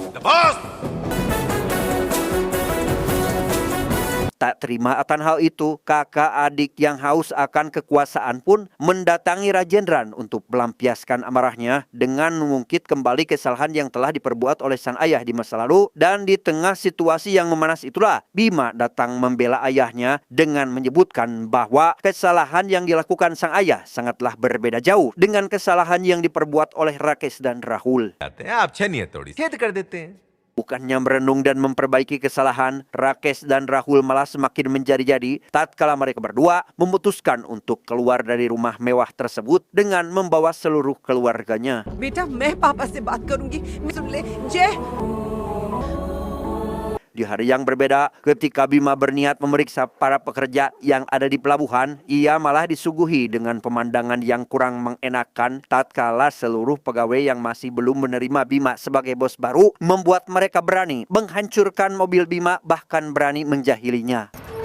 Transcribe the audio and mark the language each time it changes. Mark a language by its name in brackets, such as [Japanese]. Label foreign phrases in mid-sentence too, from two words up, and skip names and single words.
[Indonesian] Tak terima akan hal itu, kakak adik yang haus akan kekuasaan pun mendatangi Rajendran untuk melampiaskan amarahnya dengan mengungkit kembali kesalahan yang telah diperbuat oleh sang ayah di masa lalu. Dan di tengah situasi yang memanas itulah, Bima datang membela ayahnya dengan menyebutkan bahwa kesalahan yang dilakukan sang ayah sangatlah berbeda jauh dengan kesalahan yang diperbuat oleh Rakesh dan Rahul. [Hindi] आप छनिए थोड़ी छेद कर देते हैं। [Indonesian] Bukannya merenung dan memperbaiki kesalahan, Rakesh dan Rahul malah semakin menjadi-jadi tatkala mereka berdua memutuskan untuk keluar dari rumah mewah tersebut dengan membawa seluruh keluarganya. [Hindi] बेटा मैं पापा से बात करूंगी सुन ले जय। [Indonesian] Di hari yang berbeda, ketika Bima berniat memeriksa para pekerja yang ada di pelabuhan, ia malah disuguhi dengan pemandangan yang kurang mengenakan tatkala seluruh pegawai yang masih belum menerima Bima sebagai bos baru membuat mereka berani menghancurkan mobil Bima, bahkan berani menjahilinya.